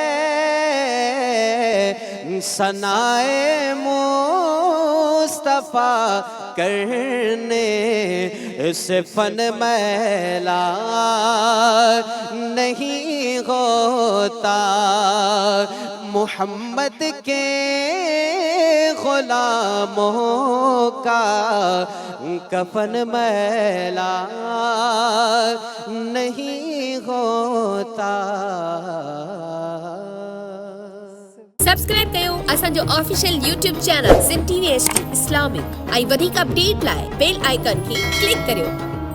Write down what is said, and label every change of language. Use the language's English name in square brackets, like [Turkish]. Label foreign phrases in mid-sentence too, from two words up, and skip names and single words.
[Urdu] ثنائے مصطفیٰ کرنے سے فن میلا نہیں ہوتا، محمد کے غلاموں کا کفن میلا نہیں ہوتا۔ [Sindhi] سبسکرائب कयो असांजो [English] official YouTube channel [Sindhi] सिंध टीवी HD इस्लामिक ऐं वधीक अपडेट लाइ [English] bell icon [Sindhi] खे क्लिक करियो।